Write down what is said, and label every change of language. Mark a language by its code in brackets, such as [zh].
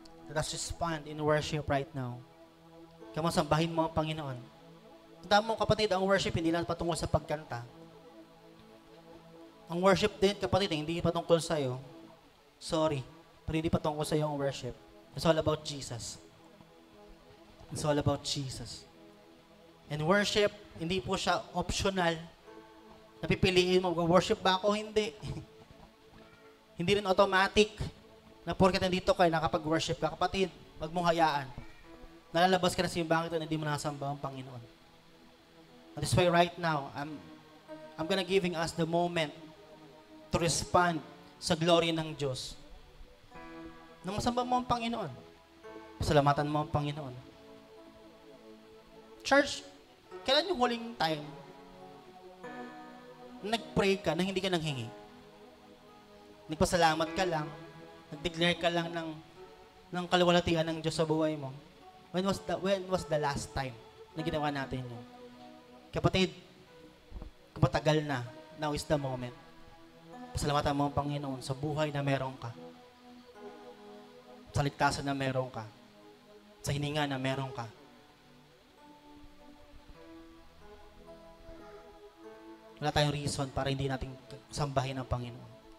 [en] Let us respond in worship right now. [tl] Kaya sambahin mo ang Panginoon. Tandaan mo, kapatid, ang worship hindi lang patungkol sa pagkanta. Ang worship din, kapatid, hindi patungkol sa'yo. Sorry, pero hindi patungkol sa'yo ang worship. [en] It's all about Jesus. It's all about Jesus. And worship, [tl] hindi po siya optional. Napipiliin mo, worship ba ako? Hindi. Hindi rin automatic na porket nandito kayo, nakapag-worship ka. Kapatid, wag mong hayaan. Nalalabas ka na sa simbahan ito na hindi mo nakasamba ang Panginoon. [en] That is why right now, I'm gonna giving us the moment to respond [tl] sa glory ng Diyos. Nang masamba mo ang Panginoon, pasalamatan mo ang Panginoon. Church, kailan yung huling time nag-pray ka na hindi ka nanghingi? Nagpasalamat ka lang, nag-declare ka lang ng kaluwalhatian ng Diyos sa buhay mo. [en] When was the last time [tl] na ginawa natin yun? Kapatid, kung matagal na, now is the moment. Pasalamatan mo ang Panginoon sa buhay na meron ka. Sa ligtasan na meron ka. Sa hininga na meron ka. Wala tayong reason para hindi natin sambahin ang Panginoon.